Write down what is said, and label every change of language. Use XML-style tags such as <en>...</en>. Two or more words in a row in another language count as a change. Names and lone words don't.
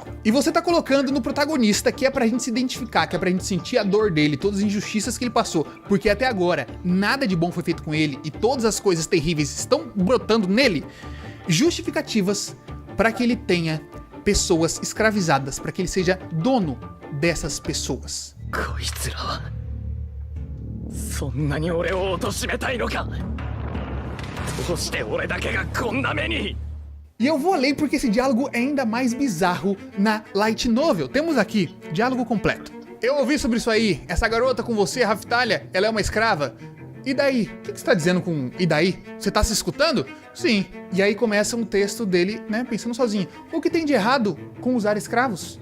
<pt>E você tá colocando no protagonista, que é pra gente se identificar, que é pra gente sentir a dor dele, todas as injustiças que ele passou, porque até agora nada de bom foi feito com ele e todas as coisas terríveis estão brotando nele, justificativas para que ele tenha pessoas escravizadas, para que ele seja dono dessas pessoas.</pt> <ja>こいつらはそんなに俺を貶めたいのか。どうして俺だけがこんな目に。</ja> <pt>E eu vou além porque esse diálogo é ainda mais bizarro na</pt> <en>Light Novel.</en> <pt>Temos aqui, diálogo completo. Eu ouvi sobre isso aí, essa garota com você, Raftalia, ela é uma escrava. E daí? O que você tá dizendo com e daí? Você tá se escutando? Sim. E aí começa um texto dele, né, pensando sozinho. O que tem de errado com usar escravos?</pt>